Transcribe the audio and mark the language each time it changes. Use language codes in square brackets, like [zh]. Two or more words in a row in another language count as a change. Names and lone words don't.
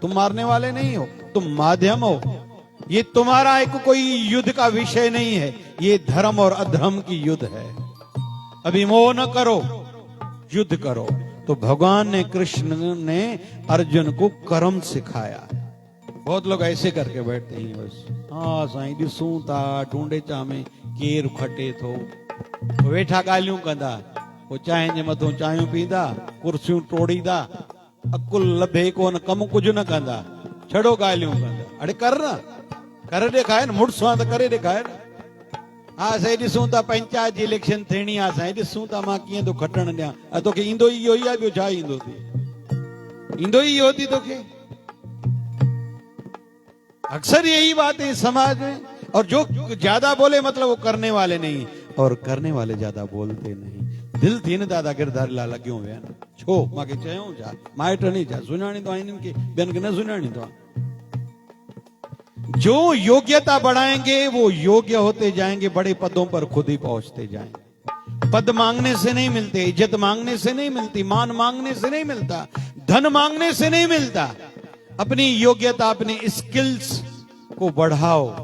[hi] तुम मारने वाले नहीं हो, तुम माध्यम हो। ये तुम्हारा एक कोई युद्ध का विषय नहीं है, ये धर्म और अधर्म की युद्ध है। अभी मोह न करो, युद्ध करो। तो भगवान ने, कृष्ण ने अर्जुन को कर्म सिखाया। बहुत लोग ऐसे करके बैठते हैं बस, [sd] हाँ साईं ॾिसूं था, ढूंढे चा में केर खटे थो, वेठा ॻाल्हियूं कंदा, पोइ चांहि जे मथां चांहियूं पींदा, कुर्सियूं टोड़ींदा, अकुल लभे कोन, कम कुझु न कंदा, छड़ो ॻाल्हियूं कंदा। अड़े कर न, करे ॾेखारे न, मुड़ुस आहे त करे ॾेखारे न। हा साईं ॾिसूं था पंचायत जी इलेक्शन थियणी आहे, साईं ॾिसूं था मां कीअं थो खटण ॾियां। तोखे ईंदो ई इहो ई आहे, ॿियो छा ईंदो थी? ईंदो ही इहो थी तोखे। [hi] अक्सर यही बात है समाज में। और जो ज्यादा बोले मतलब वो करने वाले नहीं, और करने वाले ज्यादा बोलते नहीं। [sd] दिल थी न दादा गिरधारी लाल लॻियो विया न, छो मूंखे चयूं छा, माइट नहीं छा, सुञाणींदो आहे इन्हनि खे, ॿियनि खे न सुञाणींदो आहे। [hi] जो योग्यता बढ़ाएंगे वो योग्य होते जाएंगे, बड़े पदों पर खुद ही पहुंचते जाएंगे। पद मांगने से नहीं मिलते, इज्जत मांगने से नहीं मिलती, मान मांगने से नहीं मिलता, धन मांगने से नहीं मिलता। अपनी योग्यता, अपनी स्किल्स को बढ़ाओ।